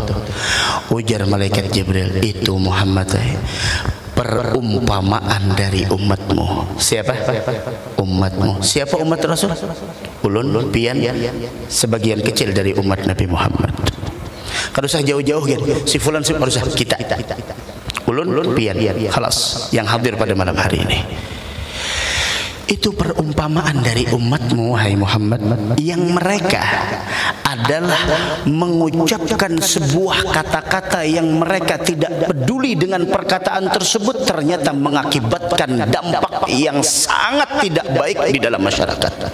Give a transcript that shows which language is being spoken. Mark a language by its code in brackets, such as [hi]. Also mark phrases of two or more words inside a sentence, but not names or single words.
[bjn] Ujar malaikat Jibril, itu Muhammad, perumpamaan dari umatmu. [id] Siapa? Umatmu. Siapa umat Rasul? [bjn] Ulun, pian, sebagian kecil dari umat Nabi Muhammad. Kalau usah jauh-jauh kan, si fulan si harus kita. Ulun, pian, khalas yang hadir pada malam hari ini. [id] Itu perumpamaan dari umatmu, hai Muhammad, yang mereka adalah mengucapkan sebuah kata-kata yang mereka tidak peduli dengan perkataan tersebut, ternyata mengakibatkan dampak yang sangat tidak baik di dalam masyarakat.